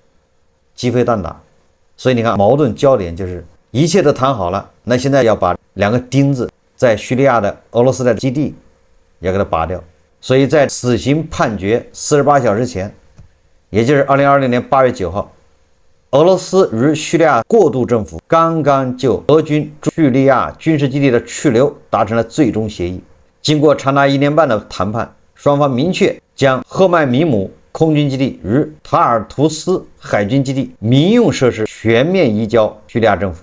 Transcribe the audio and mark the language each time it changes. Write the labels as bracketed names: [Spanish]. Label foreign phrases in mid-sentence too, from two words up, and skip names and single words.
[Chinese] 雞飛蛋打。所以你看，矛盾焦點就是一切都談好了，那現在要把2個釘子在敘利亞的俄羅斯的基地要給它拔掉。所以在死刑判決48小时前，也就是2020年8月9号，俄羅斯與敘利亞過渡政府剛剛就俄軍敘利亞軍事基地的去留達成了最終協議。經過長達1年半的談判，雙方明確將赫麥米姆空軍基地與塔爾圖斯海軍基地民用設施全面移交敘利亞政府。